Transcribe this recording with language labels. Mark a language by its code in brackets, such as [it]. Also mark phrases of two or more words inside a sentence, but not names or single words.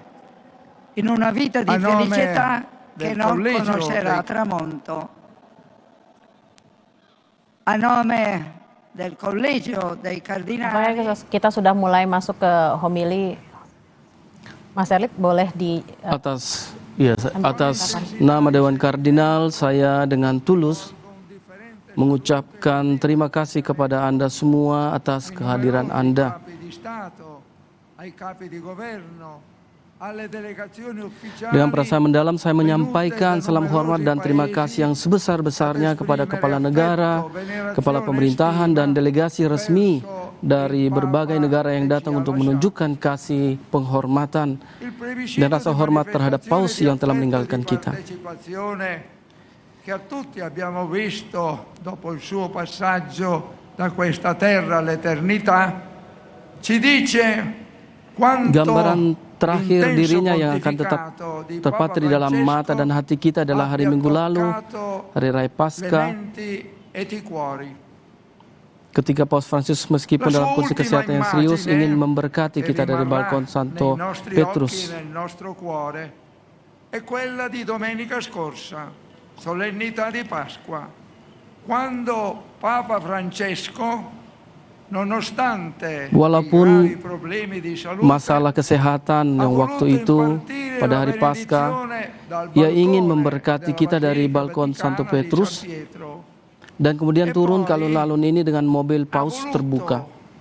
[it] in una vita di felicità che non conoscerà tramonto. A nome del Collegio dei Cardinali. [id] Kita sudah mulai masuk ke homili. Mas Elip boleh di atas nama Dewan Kardinal, saya dengan tulus mengucapkan terima kasih kepada Anda semua atas kehadiran Anda. Dengan perasaan mendalam saya menyampaikan salam hormat dan terima kasih yang sebesar-besarnya kepada kepala negara, kepala pemerintahan dan delegasi resmi dari berbagai negara yang datang untuk menunjukkan kasih, penghormatan dan rasa hormat terhadap Paus yang telah meninggalkan kita. [it] Che a tutti abbiamo visto dopo il suo passaggio da questa terra all'eternità, ci dice quanto [id] gambaran terakhir dirinya yang akan tetap terpatri di dalam mata dan hati kita adalah hari Minggu lalu, Hari Raya Paskah, ketika Paus Fransiskus meskipun dalam kondisi kesehatan yang serius ingin memberkati kita dari balkon Santo Petrus. [it] È quella di domenica scorsa, solennità di Pasqua, quando Papa Francesco, [id] walaupun masalah kesehatan yang waktu itu pada hari Paskah, ia ingin memberkati kita dari balkon Santo Petrus dan kemudian turun ke alun-alun ini dengan mobil Paus terbuka,